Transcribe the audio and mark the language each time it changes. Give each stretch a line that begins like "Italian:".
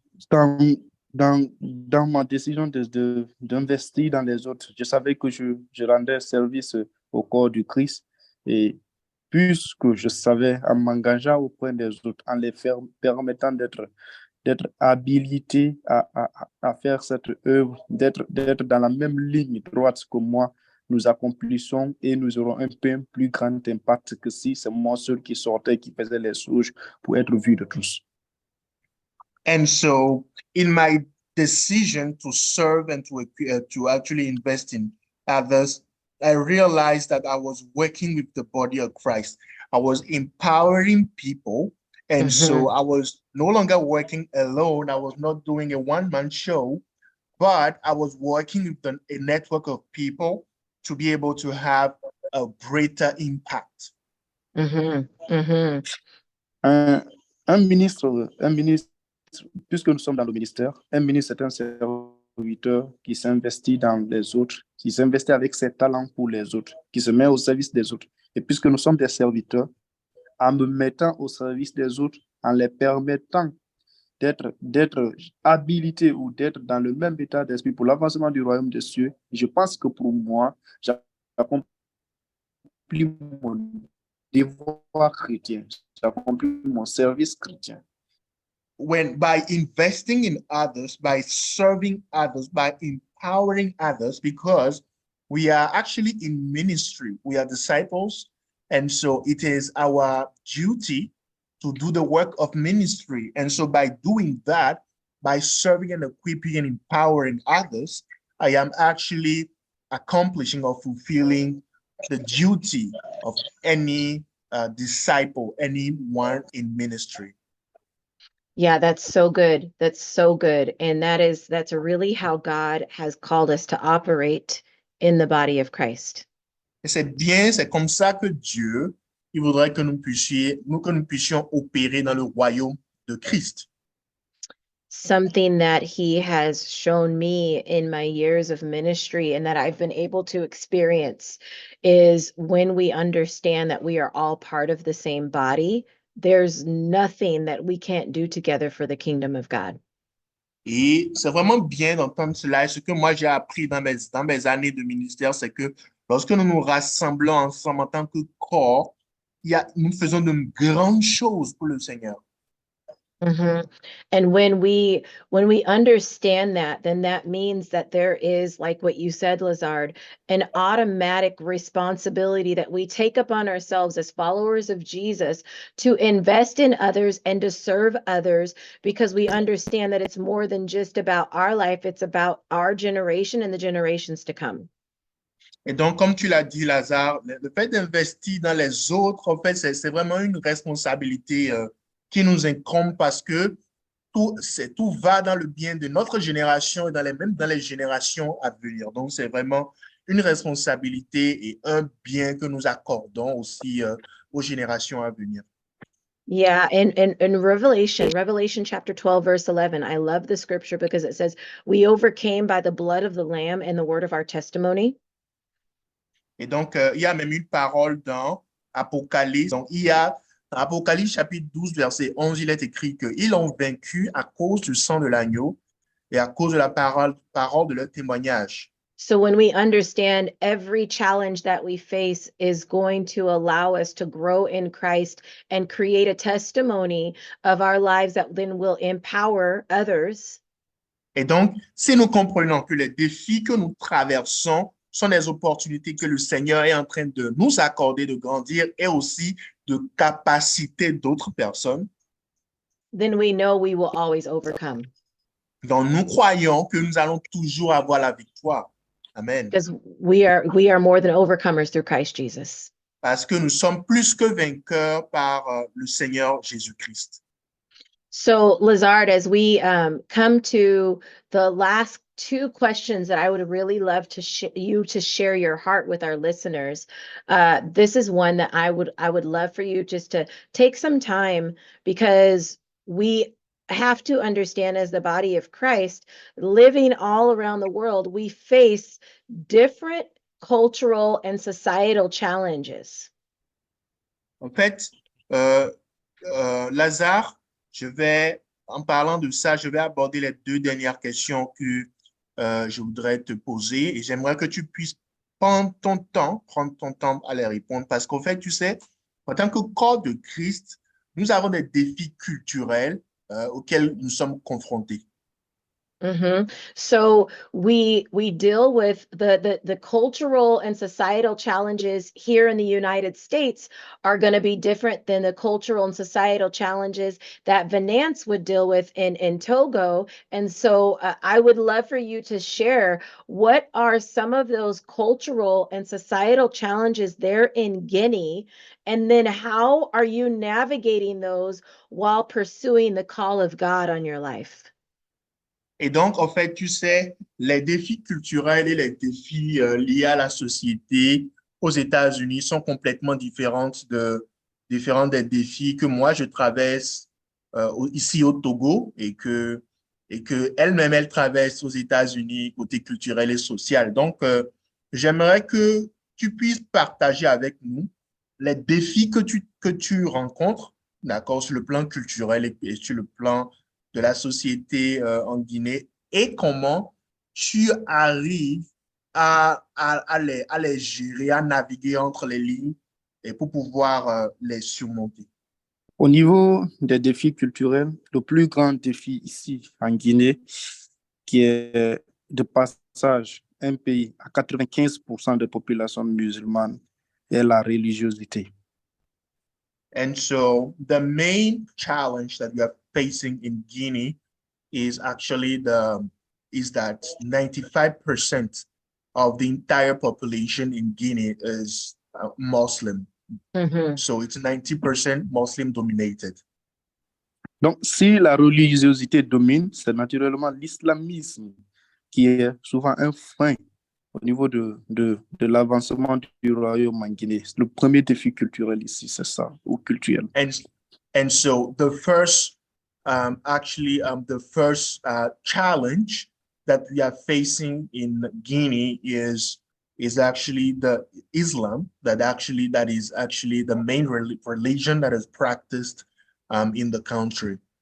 French: Dans ma décision d'investir dans les autres, je savais que je rendais service au corps du Christ, et puisque je savais, en m'engageant auprès des autres, en les permettant d'être habilités à faire cette œuvre, d'être dans la même ligne droite que moi, nous accomplissons et nous aurons un peu plus grand impact que si c'est moi seul qui sortais, qui faisait les choses pour être vu de tous.
English: And so, in my decision to serve and to actually invest in others, I realized that I was working with the body of Christ. I was empowering people. And so I was no longer working alone. I was not doing a one-man show, but I was working with a network of people to be able to have a greater impact. Mhm. Mhm.
French: Un ministre, puisque nous sommes dans le ministère, un ministre est un serviteur qui s'investit dans les autres, qui s'investit avec ses talents pour les autres, qui se met au service des autres. Et puisque nous sommes des serviteurs, en me mettant au service des autres, en les permettant d'être habilités ou d'être dans le même état d'esprit pour l'avancement du royaume des cieux, je pense que pour moi, j'accomplis mon devoir chrétien, j'accomplis mon service chrétien.
English: When by investing in others, by serving others, by empowering others, because we are actually in ministry, we are disciples, and so it is our duty to do the work of ministry. And so by doing that, by serving and equipping and empowering others, I am actually accomplishing or fulfilling the duty of any disciple, anyone in ministry. Yeah, that's so good. That's so good. And that's really how God has called us to operate in the body of Christ.
French: Et c'est bien, c'est comme ça que Dieu, il voudrait que nous puissions opérer dans le royaume de Christ.
English: Something that he has shown me in my years of ministry and that I've been able to experience is when we understand that we are all part of the same body, there's nothing that we can't do together for the kingdom of God.
French: Et c'est vraiment bien d'entendre cela. Et ce que moi j'ai appris dans mes années de ministère, c'est que lorsque nous nous rassemblons ensemble en tant que corps, nous faisons de grandes choses pour le Seigneur. Mhm.
English: And when we understand that, then that means that there is, like what you said, Lazard, an automatic responsibility that we take upon ourselves as followers of Jesus to invest in others and to serve others, because we understand that it's more than just about our life, it's about our generation and the generations to come.
French: Et donc, comme tu l'as dit, Lazare, le fait d'investir dans les autres, en fait, c'est vraiment une responsabilité qui nous incombe parce que tout va dans le bien de notre génération et même dans les générations à venir. Donc, c'est vraiment une responsabilité et un bien que nous accordons aussi aux générations à venir.
English: Yeah, and in Revelation chapter 12, verse 11, I love the scripture because it says, we overcame by the blood of the Lamb and the word of our testimony.
French: Et donc, il y a même une parole dans Apocalypse. Donc, il y a dans Apocalypse chapitre 12, verset 11, il est écrit qu'ils ont vaincu à cause du sang de l'agneau et à cause de la parole de leur témoignage.
English: So when we understand every challenge that we face is going to allow us to grow in Christ and create a testimony of our lives that then will empower others.
French: Et donc, si nous comprenons que les défis que nous traversons sont des opportunités que le Seigneur est en train de nous accorder, de grandir et aussi de capaciter d'autres personnes,
English: then we know we will always overcome.
French: donc nous croyons que nous allons toujours avoir la victoire.
English: Amen. Because we are more than overcomers through Christ Jesus.
French: Parce que nous sommes plus que vainqueurs par le Seigneur Jésus-Christ.
English: So, Lazard, as we come to the last two questions that I would really love to you to share your heart with our listeners, this is one that I would love for you just to take some time, because we have to understand, as the body of Christ, living all around the world, we face different cultural and societal challenges.
French: En fait, Lazare, en parlant de ça, je vais aborder les deux dernières questions que je voudrais te poser et j'aimerais que tu puisses prendre ton temps à les répondre parce qu'en fait, tu sais, en tant que corps de Christ, nous avons des défis culturels auxquels nous sommes confrontés. Mm-hmm.
English: So we deal with the cultural and societal challenges here in the United States are going to be different than the cultural and societal challenges that Venance would deal with in Togo. And so I would love for you to share, what are some of those cultural and societal challenges there in Guinea? And then how are you navigating those while pursuing the call of God on your life?
French: Et donc, en fait, tu sais, les défis culturels et les défis liés à la société aux États-Unis sont complètement différents des défis que moi, je traverse ici au Togo et que elle-même, elle traverse aux États-Unis côté culturel et social. Donc, j'aimerais que tu puisses partager avec nous les défis que tu rencontres, d'accord, sur le plan culturel et sur le plan de la société en Guinée et comment tu arrives à les gérer, à naviguer entre les lignes et pour pouvoir les surmonter. Au niveau des défis culturels, le plus grand défi ici en Guinée, qui est de passage un pays à 95% de population musulmane, est la religiosité.
English: And so the main challenge that we are facing in Guinea is actually is that 95% of the entire population in Guinea is Muslim. So it's 90% Muslim dominated.
French: Donc, si la religiosité domine, c'est naturellement l'islamisme qui est souvent un frein au niveau de l'avancement du royaume en Guinée. Le premier défi culturel ici, c'est ça, ou culturel.
English: And so the first, the first challenge that we are facing in Guinea is actually the Islam that is actually the main religion that is practiced in the country.